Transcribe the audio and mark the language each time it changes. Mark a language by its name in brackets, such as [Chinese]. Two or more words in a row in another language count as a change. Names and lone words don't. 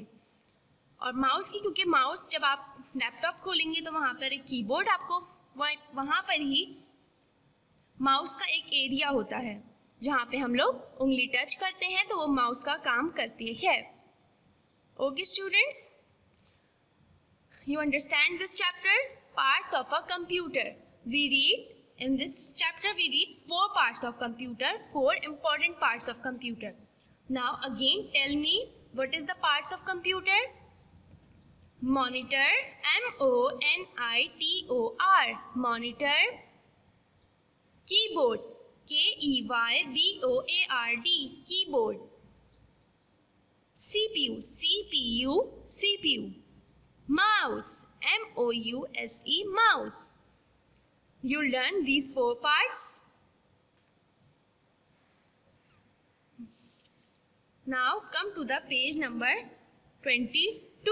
[Hindi] और माउस की, क्योंकि माउस जब आप लैपटॉप खोलेंगे तो वहाँ पर एक कीबोर्ड आपको वहाँ पर ही माउस का एक एरिया होता है जहाँ पे हम लोग उंगली टच करते हैं तो वो माउस का काम करती है। [English] Okay students, you understand this chapter, parts of a computer. we read in this chapter we read 4 parts of computer, 4 important parts of computer. Now again tell me, what is the parts of computer? Monitor, M-O-N-I-T-O-R, monitor. Keyboard, K-E-Y-B-O-A-R-D, keyboard. CPU, C-P-U. Mouse, M-O-U-S-E, mouse. You learn these 4 parts. Now come to the page number 22.